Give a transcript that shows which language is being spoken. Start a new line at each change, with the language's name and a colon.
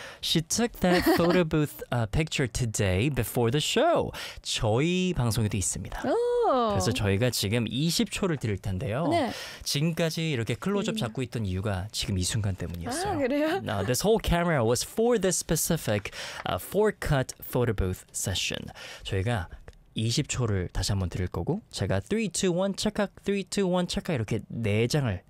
English: She took that photo booth picture today before the show.
Korean: 저희 방송에도 있습니다. 오. 그래서 저희가 지금 20초를 드릴 텐데요. 네. 지금까지 이렇게 클로즈업 잡고 있던 이유가 지금 이 순간 때문이었어요. 아, 그래요?
English: No, this whole camera was for this specific 4-cut photo booth session.
Korean: 저희가 20초를 다시 한번 드릴 거고 제가 3, 2, 1 체크, 3, 2, 1 체크 이렇게 4장을